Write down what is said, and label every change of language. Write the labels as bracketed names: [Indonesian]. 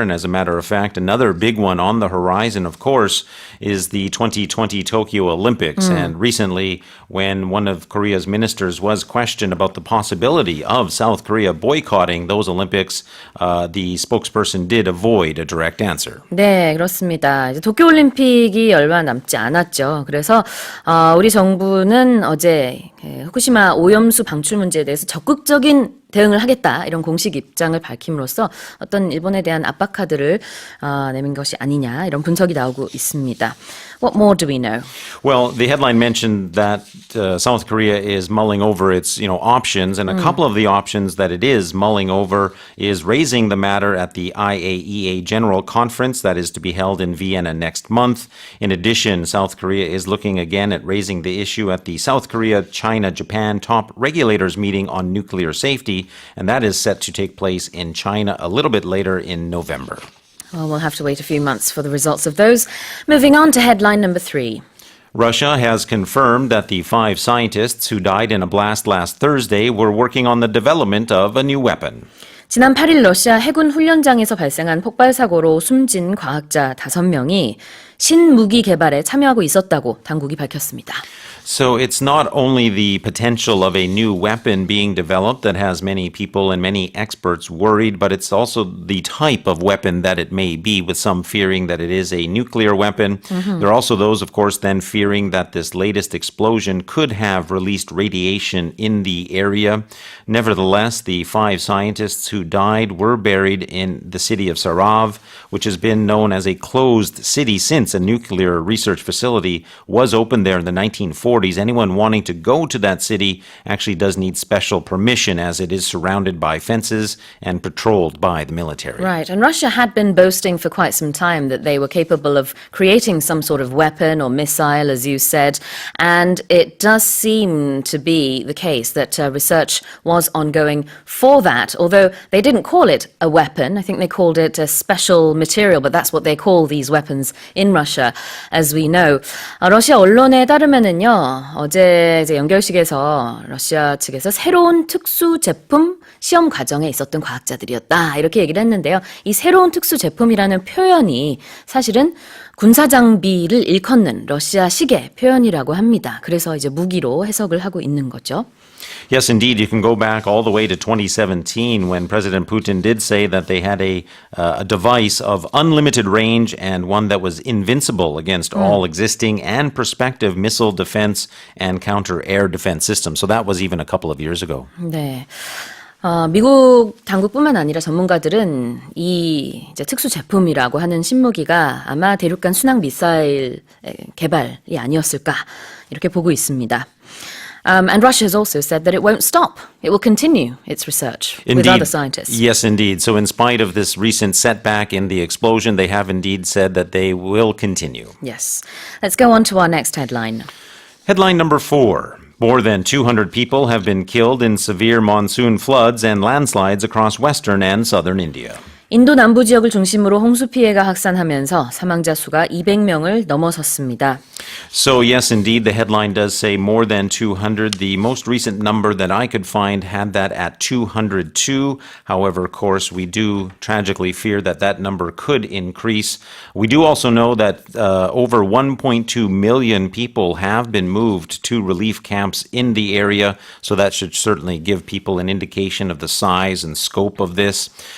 [English] And as a matter of fact, another big one on the horizon, of course, is the 2020 Tokyo Olympics. And recently, when one of Korea's ministers was questioned about the possibility of South Korea boycotting those Olympics, the spokesperson did avoid a direct answer. [Korean] 네, 그렇습니다. 이제 도쿄올림픽이 얼마 남지 않았죠. 그래서 우리 정부는 어제 후쿠시마 오염수 방출 문제에 대해서 적극적인 대응을 하겠다, 이런 공식 입장을 밝힘으로써 어떤 일본에 대한 압박 카드를 내민 것이 아니냐, 이런 분석이 나오고 있습니다. [English] What more do we know? Well, the headline mentioned that South Korea is mulling over its, options, and a couple of the options that it is mulling over is raising the matter at the IAEA General Conference that is to be held in Vienna next month. In addition, South Korea is looking again at raising the issue at the South Korea, China, Japan top regulators meeting on nuclear safety, and that is set to take place in China a little bit later in November. Well, we'll have to wait a few months for the results of those. Moving on to headline number 3. Russia has confirmed that the 5 scientists who died in a blast last Thursday were working on the development of a new weapon. [Korean] 지난 8일 러시아 해군 훈련장에서 발생한 폭발 사고로 숨진 과학자 5명이 신무기 개발에 참여하고 있었다고 당국이 밝혔습니다. [English] So it's not only the potential of a new weapon being developed that has many people and many experts worried, but it's also the type of weapon that it may be, with some fearing that it is a nuclear weapon. There are also those, of course, then fearing that this latest explosion could have released radiation in the area. Nevertheless, the 5 scientists who died were buried in the city of Sarav, which has been known as a closed city since a nuclear research facility was opened there in the 1940s. Anyone wanting to go to that city actually does need special permission, as it is surrounded by fences and patrolled by the military. Right, and Russia had been boasting for quite some time that they were capable of creating some sort of weapon or missile, as you said, and it does seem to be the case that research was ongoing for that, although they didn't call it a weapon. I think they called it a special material, but that's what they call these weapons in Russia, as we know. [Korean] 러시아 언론에 따르면은요, 어제 이제 연결식에서 러시아 측에서 새로운 특수 제품 시험 과정에 있었던 과학자들이었다. 이렇게 얘기를 했는데요. 이 새로운 특수 제품이라는 표현이 사실은 군사 장비를 일컫는 러시아식의 표현이라고 합니다. 그래서 이제 무기로 해석을 하고 있는 거죠. [English] Yes, indeed. You can go back all the way to 2017 when President Putin did say that they had a device of unlimited range and one that was invincible against all existing and prospective missile defense and counter-air defense systems. So that was even a couple of years ago. [Korean] 네. 미국 당국뿐만 아니라 전문가들은 이 이제 특수 제품이라고 하는 신무기가 아마 대륙간 순항 미사일 개발이 아니었을까 이렇게 보고 있습니다. [English] And Russia has also said that it won't stop. It will continue its research with other scientists. Yes, indeed. So in spite of this recent setback in the explosion, they have indeed said that they will continue. Yes. Let's go on to our next headline. Headline number 4. More than 200 people have been killed in severe monsoon floods and landslides across western and southern India. [Korean] 인도 남부 지역을 중심으로 홍수 피해가 확산하면서 사망자 수가 200명을 넘어섰습니다. [English] So yes, indeed, the headline does say more than 200. The most recent number that I could find had that at 202. However, of course, we do tragically fear that that number could increase. We do also know that over 1.2 million people have been moved to relief camps in the area, so that should certainly give people an indication of the size and scope of this.